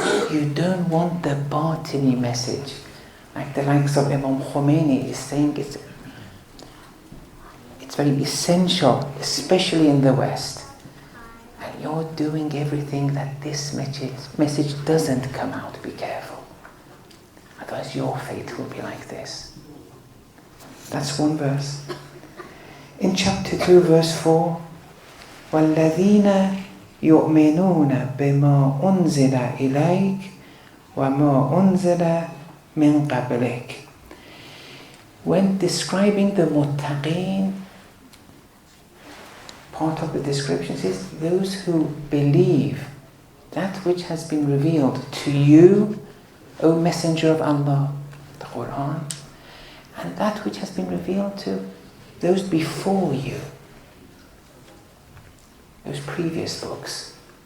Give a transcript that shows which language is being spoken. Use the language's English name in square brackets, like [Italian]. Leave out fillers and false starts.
[English] You don't want the Batini message. Like the likes of Imam Khomeini is saying it's very essential, especially in the West. And you're doing everything that this message doesn't come out. Be careful. Otherwise your fate will be like this. That's one verse. In chapter 2, verse 4, [Arabic] وَالَّذِينَ يُؤْمِنُونَ بِمَا أُنزِلَ إِلَيْكَ وَمَا أُنزِلَ مِنْ قَبْلِكَ. [English] When describing the muttaqeen, part of the description says, those who believe that which has been revealed to you, O Messenger of Allah, the Quran, and that which has been revealed to those before you, those previous books.